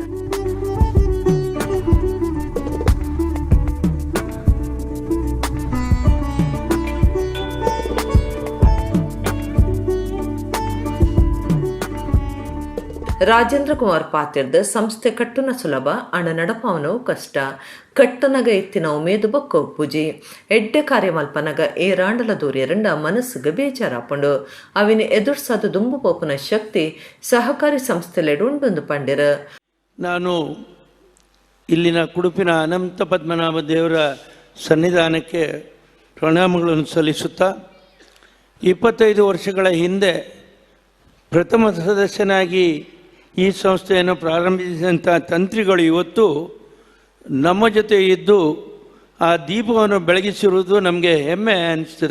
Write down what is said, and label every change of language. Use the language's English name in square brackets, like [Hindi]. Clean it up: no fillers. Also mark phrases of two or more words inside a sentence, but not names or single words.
[Tulu] ರಾಜೇಂದ್ರ ಕುಮಾರ್ ಪಾತಿರ್ದ ಸಂಸ್ಥೆ ಕಟ್ಟುನ ಸುಲಭ ಅಣ ನಡಪಾವನವು ಕಷ್ಟ ಕಟ್ಟನಗ ಎತ್ತಿನ ಉಮೇದು ಬೊಕ್ಕ ಪೂಜಿ ಎಡ್ಡೆ ಕಾರ್ಯಮಲ್ಪನಗ ಏರಾಂಡಲ ದೂರ್ಯರಂಡ ಮನಸ್ಸಿಗೆ ಬೇಜಾರಾಪುಂಡು ಅವಿನ ಎದುರ್ಸಾದ ದುಂಬು ಪೋಪುನ ಶಕ್ತಿ ಸಹಕಾರಿ ಸಂಸ್ಥೆಲೆಡು ಉಂಡೊಂದು ಪಂಡಿರ. [Kannada] ನಾನು ಇಲ್ಲಿನ ಕುಡುಪಿನ ಅನಂತ ಪದ್ಮನಾಭ ದೇವರ ಸನ್ನಿಧಾನಕ್ಕೆ ಪ್ರಣಾಮಗಳನ್ನು ಸಲ್ಲಿಸುತ್ತಾ 25 ವರ್ಷಗಳ ಹಿಂದೆ ಪ್ರಥಮ ಸದಸ್ಯನಾಗಿ ಈ ಸಂಸ್ಥೆಯನ್ನು ಪ್ರಾರಂಭಿಸಿದಂಥ ತಂತ್ರಿಗಳು ಇವತ್ತು ನಮ್ಮ ಜೊತೆ ಇದ್ದು ಆ ದೀಪವನ್ನು ಬೆಳಗಿಸಿರುವುದು ನಮಗೆ ಹೆಮ್ಮೆ ಅನಿಸ್ತದೆ.